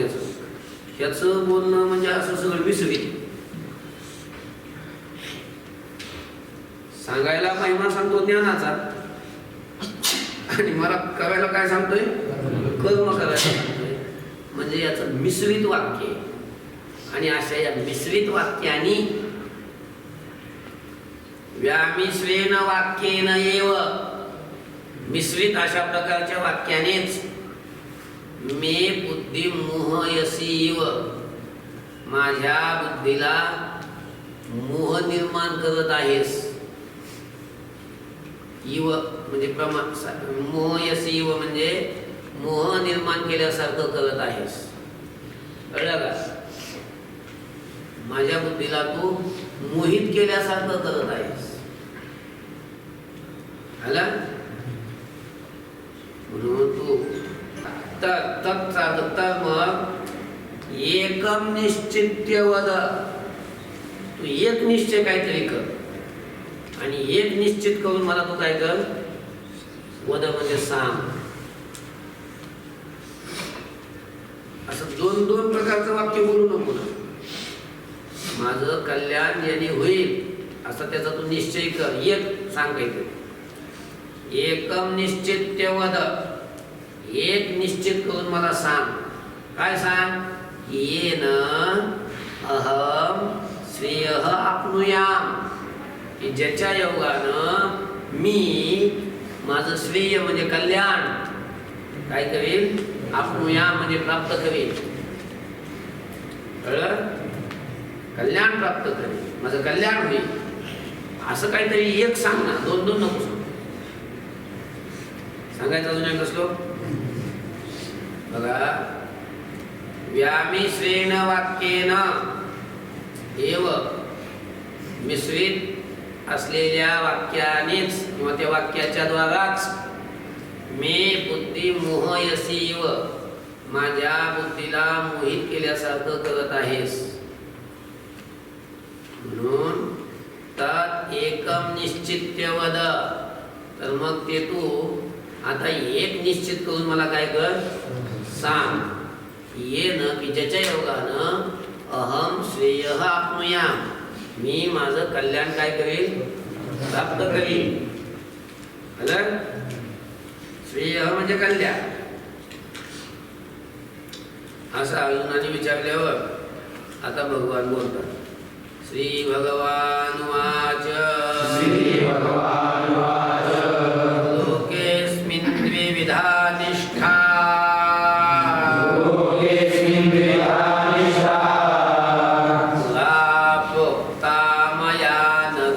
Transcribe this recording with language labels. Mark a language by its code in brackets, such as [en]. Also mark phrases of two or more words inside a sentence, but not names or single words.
[mr] याचं बोलणं म्हणजे असं सगळं विसरित. सांगायला महिमा सांगतो ज्ञानाचा आणि मला करायला काय सांगतोय? कर्म करायला सांगतोय. म्हणजे याचं मिश्रित वाक्य. आणि अशा या मिश्रित वाक्यानी [sa] व्यामिश्वेन वाक्येन एव, [mr] मिश्रित अशा प्रकारच्या वाक्यानेच [sa] मे बुद्धी मोहयसीव, [mr] माझ्या बुद्धीला मोह निर्माण करत आहेस. इव म्हणजे मोहयसीव म्हणजे मोह निर्माण केल्यासारखं करत आहेस. कळलं का? माझ्या बुद्धीला तू मोहित केल्यासारखं करत आहेस. आला? म्हणून तू तर मग [sa] एकम निश्चित्य वद, [mr] तू एक निश्चय काहीतरी कर आणि एक निश्चित करून मला तू काय कर? वद म्हणजे सांग. असं दोन दोन प्रकारचं वाक्य बोलू नको ना. माझं कल्याण ज्याने होईल असं त्याचा तू निश्चय कर. एक सांग काहीतरी. [sa] एकम निश्चित्य वद, [mr] एक निश्चित करून मला सांग. काय सांग? [sa] येन अहम श्रेय आपनुयाम, [mr] की ज्याच्या योगानं मी माझं श्रेय म्हणजे कल्याण काय करेल, आपनुयाम म्हणजे प्राप्त करेल. कळलं? कल्याण प्राप्त करेल, माझं कल्याण होईल. असं काहीतरी एक सांग ना, दोन दोन नको सांग. सांगायचं अजून एक श्लोक बघा. [sa] व्यामिश्रेण वाक्येन एव, [mr] मिश्रित असलेल्या वाक्यानेच किंवा त्या वाक्याच्या द्वाराच [sa] मे बुद्धी मोहयसीव, [mr] माझ्या बुद्धीला मोहित केल्यासारखं करत आहेस. [sa] म्हणून तत् एकम निश्चित्य वद, [mr] तर मग ते तू आता एक निश्चित करून मला काय कर सांग. [sa] ये न [mr] की ज्याच्या योगानं [sa] अहम श्रेय आपनुयाम, [mr] मी माझं कल्याण काय करेल, प्राप्त करीन. श्रेय म्हणजे कल्याण. असं अर्जुनाने विचारल्यावर आता भगवान बोलतात. [sa] श्री भगवान वाच. श्री भगवान वाच. लोकेस्मिन् द्विविधा निष्ठा. लोकेस्मिन् द्विविधा निष्ठा. पुरा प्रोक्ता मया नघ.